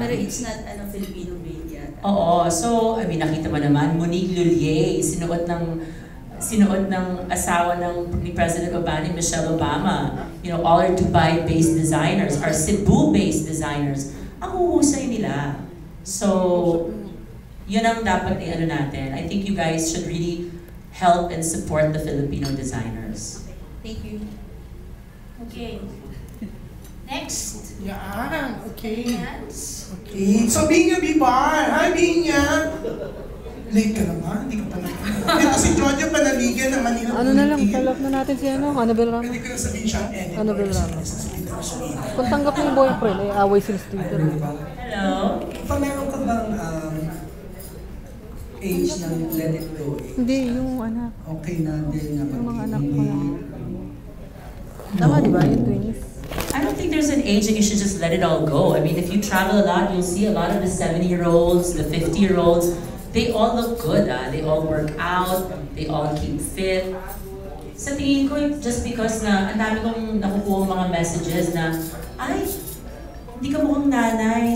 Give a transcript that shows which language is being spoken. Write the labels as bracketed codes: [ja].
[tl] Pero [en] it's not Filipino-made [tl] yata. Oo. [en] So, I mean, [tl] nakita mo naman, Monique Lhuillier, sinuot ng asawa ni President Obama, Michelle Obama. [en] You know, all our Dubai-based designers, our Cebu-based designers. [tl] Ang huhusay nila. So, yun ang dapat i-ano natin. [en] I think you guys should really help and support the Filipino designers. Thank you. Okay. Next. [tl] Yan, okay. [en] Hands. [tl] Okay, so Binya Bibar. Hi, Binya! Late ka naman, hindi ka pa nakita. Ito si Jojo Panaligan ng Manila. Ano na lang, follow up na natin si Annabel Ramos. Pwede ko na sabihin siya ang editor. Annabel Ramos. Kung tanggap mo yung boyfriend, ay away sila sa Twitter. Hello? Pa meron ka bang age ng [en] let it go? [tl] Hindi, yung anak. Okay na din na Yung mga anak ko lang. [en] No. [tl] Tama, di ba? Yung twins. [en] I don't think there's an age that you should just let it all go. I mean, if you travel a lot, you'll see a lot of the 70-year-olds, the 50-year-olds, they all look good. They all work out, they all keep fit. [tl] Sa tingin ko, [en] just because [tl] na ang dami kong nakukuha mga messages na, ay, hindi ka mukhang nanay.